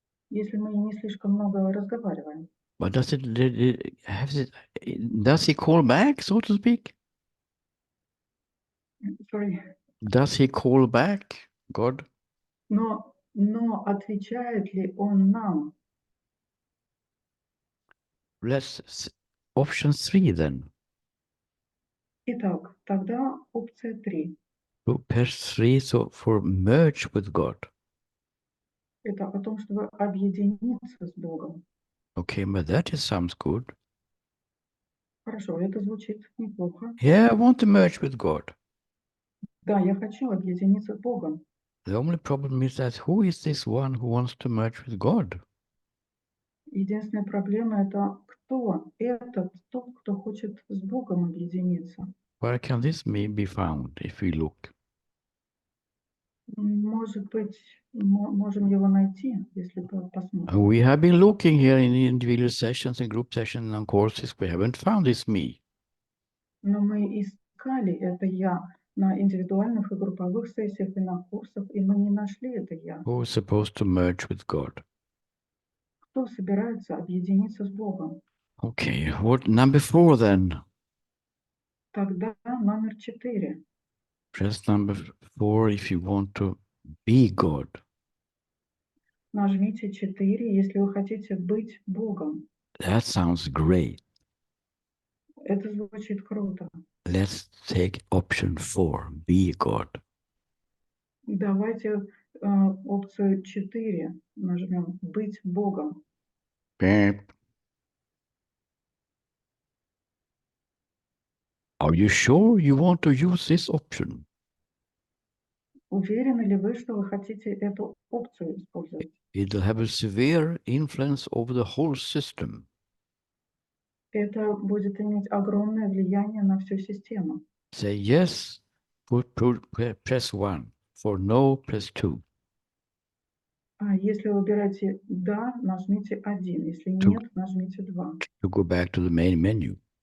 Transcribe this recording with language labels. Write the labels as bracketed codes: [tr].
[ru] если мы не слишком много разговариваем. [en] But does he call back, so to speak? Sorry. Does he call back, God? [ru] Но отвечает ли он нам? [en] Option 3 then. [ru] Итак, тогда опция 3. [en] Press 3 so for merge with God. [ru] Это о том, чтобы объединиться с Богом. [en] Okay, but that sounds good. [ru] Хорошо, это звучит неплохо. [en] Yeah, I want to merge with God. [ru] Да, я хочу объединиться с Богом. [en] The only problem is that who is this one who wants to merge with God? [ru] Единственная проблема это кто этот тот, кто хочет с Богом объединиться. [en] Where can this be found if we look? [ru] Может быть, можем его найти, если посмотрим. [en] We have been looking here in individual sessions and group sessions and courses. We haven't found this me. [ru] Но мы искали это я на индивидуальных и групповых сессиях и на курсах, и мы не нашли это я. [en] Who is supposed to merge with God? [ru] Кто собирается объединиться с Богом? [en] Okay, what number 4 then? [ru] Тогда номер 4. [en] Press number 4 if you want to be God. [ru] Нажмите 4, если вы хотите быть Богом. [en] That sounds great. [ru] Это звучит круто. [en] Let's take option 4, be God. [ru] Давайте опцию 4 нажмем «Быть Богом». [en] Beep. Are you sure you want to use this option? [ru] Уверены ли вы, что вы хотите эту опцию использовать? [en] It'll have a severe influence over the whole system. [ru] Это будет иметь огромное влияние на всю систему. [en] Say yes, press 1. For no, press 2. [ru] А если вы выбираете «да», нажмите 1. Если нет, нажмите 2. [en] To go back to the main menu.